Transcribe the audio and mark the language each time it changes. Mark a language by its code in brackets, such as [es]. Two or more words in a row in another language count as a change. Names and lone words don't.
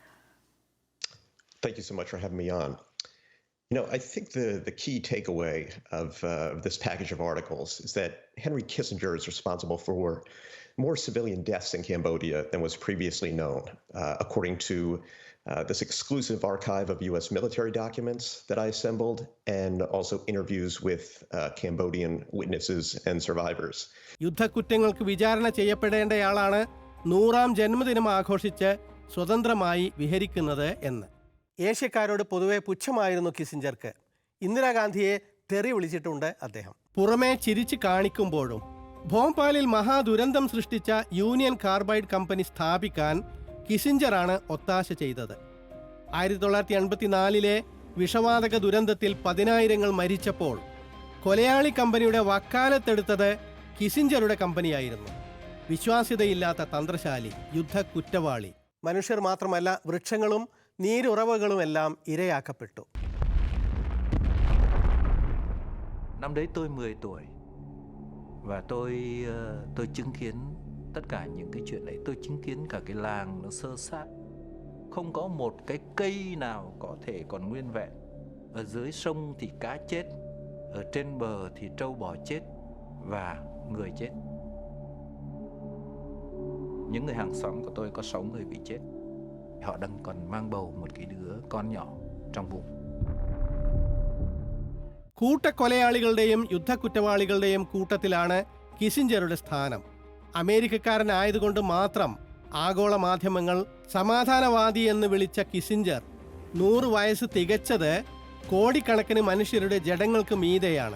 [en] Thank you so much for having me on. You know, I think the key takeaway of this package of articles is that Henry Kissinger is responsible for more civilian deaths in Cambodia than was previously known, according to this exclusive archive of U.S. military documents that I assembled, and also interviews with Cambodian witnesses and survivors. [ml] യുദ്ധക്കുറ്റങ്ങൾക്ക് വിചാരണ ചെയ്യപ്പെടേണ്ടയാളാണ് 100ാം ജന്മദിനം ആഘോഷിച്ച് സ്വതന്ത്രമായി വിഹരിക്കുന്നത് എന്ന്. ഏഷ്യക്കാരോട് പൊതുവെ പുച്ഛമായിരുന്നു കിസിഞ്ചർക്ക്. ഇന്ദിരാഗാന്ധിയെ തെറി വിളിച്ചിട്ടുണ്ട് അദ്ദേഹം. പുറമേ ചിരിച്ചു കാണിക്കുമ്പോഴും ഭോപ്പാലിൽ മഹാദുരന്തം സൃഷ്ടിച്ച യൂണിയൻ കാർബൈഡ് കമ്പനി സ്ഥാപിക്കാൻ കിസിഞ്ചറാണ് ഒത്താശ ചെയ്തത്. 1984 വിഷവാതക ദുരന്തത്തിൽ 10,000 മരിച്ചപ്പോൾ കൊലയാളി കമ്പനിയുടെ വക്കാലത്തെടുത്തത് കിസിഞ്ചറുടെ കമ്പനിയായിരുന്നു. വിശ്വാസ്യതയില്ലാത്ത തന്ത്രശാലി, യുദ്ധ കുറ്റവാളി. മനുഷ്യർ മാത്രമല്ല, വൃക്ഷങ്ങളും നീരുറവകളുമെല്ലാം ഇരയാക്കപ്പെട്ടു. [vi] Năm đấy tôi 10 tuổi và tôi chứng kiến tất cả những cái chuyện đấy. Tôi chứng kiến cả cái làng nó xơ xác, không có một cái cây nào có thể còn nguyên vẹn. Ở dưới sông thì cá chết, ở trên bờ thì trâu bò chết và người chết. Những người hàng xóm của tôi có 6 người bị chết. Họ đang còn mang bầu một cái đứa con nhỏ trong bụng. [ml] കൂട്ടക്കൊലയാളികളുടെയും യുദ്ധക്കുറ്റവാളികളുടെയും കൂട്ടത്തിലാണ് കിസിഞ്ചറുടെ സ്ഥാനം. അമേരിക്കക്കാരനായതുകൊണ്ട് മാത്രം ആഗോള മാധ്യമങ്ങൾ സമാധാനവാദി എന്ന് വിളിച്ച കിസിഞ്ചർ 100 വയസ്സ് തികച്ചത് കോടിക്കണക്കിന് മനുഷ്യരുടെ ജഡങ്ങൾക്ക് മീതെയാണ്.